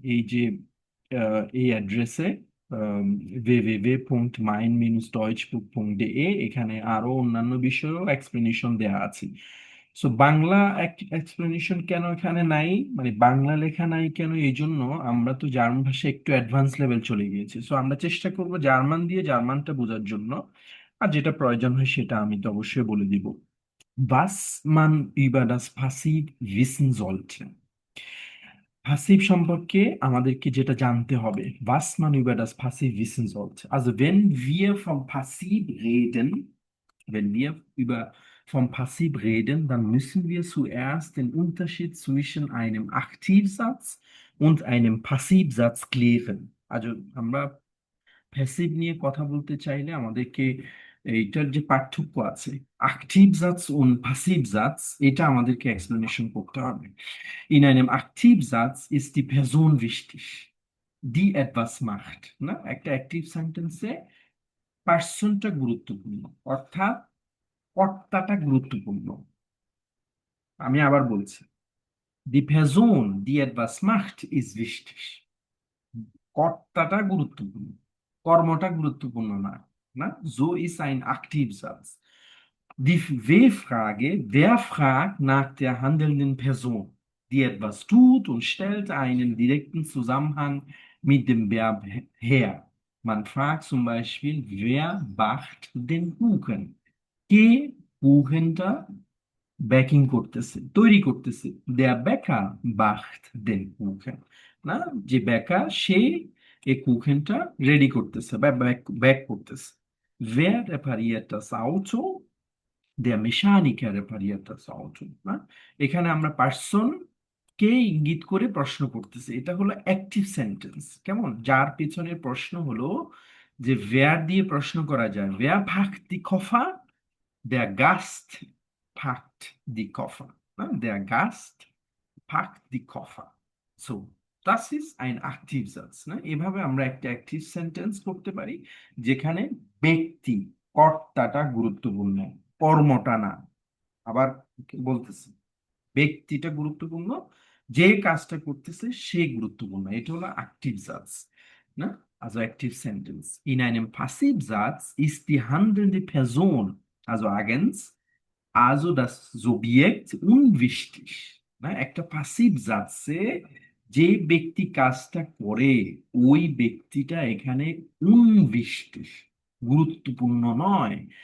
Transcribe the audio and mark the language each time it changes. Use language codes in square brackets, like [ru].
[bn] এই যে এই অ্যাড্রেসে www.mein-deutschbuch.de, এখানে আরো অন্যান্য বিষয়েও এক্সপ্লেনেশন দেওয়া আছে। সো বাংলা এক্সপ্লেনেশন কেন এখানে নাই, মানে বাংলা লেখা নাই কেন, এই জন্য আমরা তো জার্মান ভাষা একটু অ্যাডভান্স লেভেল চলে গিয়েছি। সো আমরা চেষ্টা করব জার্মান দিয়ে জার্মানটা বোঝার জন্য, আর যেটা প্রয়োজন হয় সেটা আমি তো অবশ্যই বলে দিব। [de] Was man über das Passiv wissen sollte। [bn] Passive সম্পর্কে আমাদেরকে যেটা জানতে হবে, [de] was man über das Passiv wissen sollte। Also wenn wir vom Passiv reden, wenn wir über vom Passiv reden, dann müssen wir zuerst den Unterschied zwischen einem Aktivsatz und einem Passivsatz klären। [bn] Also আমরা passive নিয়ে কথা বলতে চাইলে আমাদেরকে এইটার যে পার্থক্য আছে, অ্যাক্টিভ জাটস ও প্যাসিভ জাটস, এটা আমাদেরকে এক্সপ্লেনেশন করতে হবে। [de] In einem Aktivsatz ist die Person wichtig, die etwas macht, না? [bn] একটা অ্যাক্টিভ সেন্টেন্সে পার্সনটা গুরুত্বপূর্ণ, অর্থাৎ কর্তাটা গুরুত্বপূর্ণ। আমি আবার বলছি, [de] die Person, die etwas macht, ist wichtig। [bn] কর্তাটা গুরুত্বপূর্ণ, কর্মটা গুরুত্বপূর্ণ না, না? [de] So ist ein Aktivsatz। Die W-Frage, wer fragt nach der handelnden Person, die etwas tut und stellt einen direkten Zusammenhang mit dem Verb her। Man fragt zum Beispiel, wer backt den Kuchen? [bn] কে কুহেনটা baking করতেছে, তৈরি করতেছে। [de] Der Bäcker backt den Kuchen। [bn] না, যে বেকার সে এই কুখেনটা ready করতেছে বা bake করতেছে। [de] Wer repariert das Auto? Der Mechaniker repariert das Auto। [bn] না, এখানে আমরা পার্সন কে ইঙ্গিত করে প্রশ্ন করতেছে, এটা হলো অ্যাক্টিভ সেন্টেন্স। কেমন, যার পেছনের প্রশ্ন হলো যে where দিয়ে প্রশ্ন করা যায়, [de] wer packt die Koffer? Der Gast packt die Koffer। না, der Gast packt die Koffer। So, das ist ein Aktivsatz। [bn] না, এভাবে আমরা একটা অ্যাক্টিভ সেন্টেন্স করতে পারি যেখানে ব্যক্তি, কর্তাটা গুরুত্বপূর্ণ, কর্মটা না। আবার বলতেছি, ব্যক্তিটা গুরুত্বপূর্ণ, যে কাজটা করতেছে সে গুরুত্বপূর্ণ। এটা হলো Aktivsatz। [de] না, also Aktivsentence। In einem Passivsatz ist die handelnde Person, also Agens, also das Subjekt unwichtig। [bn] না, একটা পাসিভ যাচ্ছে, যে ব্যক্তি কাজটা করে ওই ব্যক্তিটা এখানে unwichtig, গুরুত্বপূর্ণ নয়।